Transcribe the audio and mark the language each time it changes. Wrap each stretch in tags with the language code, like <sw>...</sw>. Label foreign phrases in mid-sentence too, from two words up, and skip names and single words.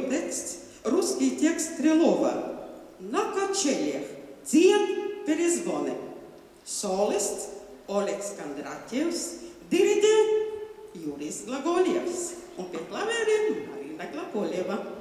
<ru>текст, русский текст Крылова. На качелях дед перезвоны.</ru> <lv>Солист Oleks Кондратьевs, диригент Juris Glagolevs un pie klavieriem Marina Glagoleva.</lv>